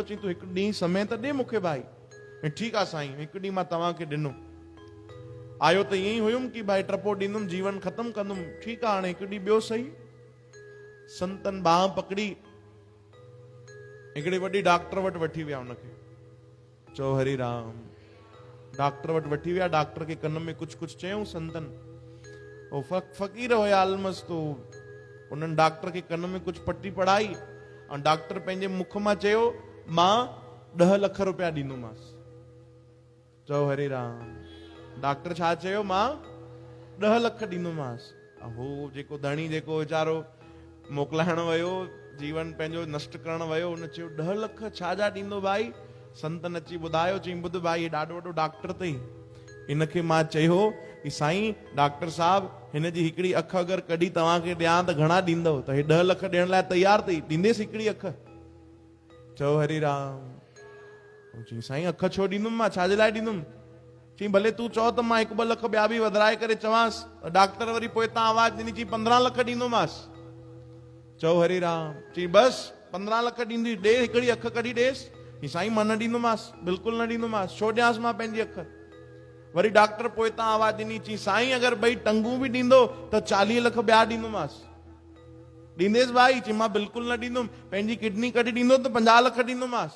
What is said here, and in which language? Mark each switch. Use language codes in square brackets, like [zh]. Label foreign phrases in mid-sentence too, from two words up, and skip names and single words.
[sd] चई तूं हिकु ॾींहुं समय त ॾे मूंखे भाई ऐं ठीकु आहे साईं हिकु ॾींहुं मां तव्हांखे ॾिनो आयो त ईअं ई हुयुमि कि भाई टपो ॾींदुमि जीवन ख़तमु कंदुमि ठीकु आहे हाणे हिकु ॾींहुं ॿियो सही संतन बाह पकड़ी हिकिड़े वॾी डॉक्टर वटि वठी विया हुनखे चओ हरि राम डॉक्टर वटि वठी विया डॉक्टर खे कन में कुझु कुझु चयूं संतन उहो फ़क़ीर हुया अलमस्त उन्हनि डॉक्टर खे कन में कुझु पटी पढ़ाई ऐं डॉक्टर पंहिंजे मुख मां चयो मां 10 लख रुपया ॾींदोमांसि। चओ हरे राम। डॉक्टर छा चयो? मां 10 लख ॾींदोमांसि। हो जेको धणी जेको वीचारो मोकिलाइण वियो, जीवन पंहिंजो नष्ट करण वियो, हुन चयो 10 लख छा जा ॾींदो भाई? संतन अची ॿुधायो, चई ॿुध भाई, हे ॾाढो वॾो डॉक्टर अथई। इनखे मां चयो कि साईं डॉक्टर साहब, हिन जी हिकिड़ी अख अगरि कढी तव्हांखे ॾियां त घणा ॾींदव? त हे 10 लख ॾियण लाइ तयार अथई, ॾींदेसि हिकिड़ी अख। चओ हरे राम। चई साईं अख छो ॾींदुमि मां, छाजे लाइ ॾींदुमि? चई भले तूं चओ त मां 1-2 लख ॿिया बि वधाए करे चवांसि। डॉक्टर वरी पोइ तव्हां आवाज़ ॾिनी, चई 15 लख ॾींदोमांसि। चओ हरे राम। चई बसि 15 लख ॾींदी, ॾे हिकिड़ी अख कढी ॾेसि। ही साईं मां न ॾींदोमांसि, बिल्कुलु न ॾींदोमांसि, छो ॾियांसि मां पंहिंजी अख? वरी डॉक्टर पोइ तव्हां आवाज़ ॾिनी, चई साईं अगरि 2 टंगूं बि ॾींदो त 40 लख ॿिया ॾींदोमांसि। ॾींदेसि भाई? चई मां बिल्कुलु न ॾींदुमि, पंहिंजी किडनी कढी ॾींदो त 50 लख ॾींदोमांसि।